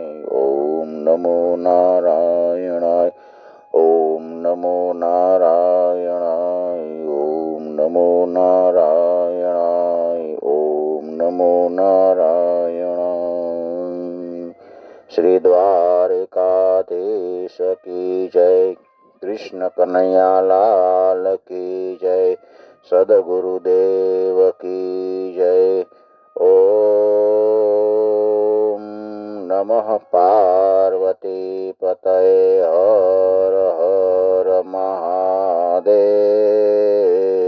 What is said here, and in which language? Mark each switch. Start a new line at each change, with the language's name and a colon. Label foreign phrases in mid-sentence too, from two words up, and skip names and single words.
Sanskrit: ओम नमो नारायणाय। ओम नमो नारायणाय। ओम नमो नारायणाय। ओम नमो नारायणाय।
Hindi: श्री द्वारकाधीश की जय। कृष्ण कन्हैया लाल की जय। सद्गुरुदेव की जय।
Sanskrit: ओम नमः पार्वती पतये हर हर महादेव।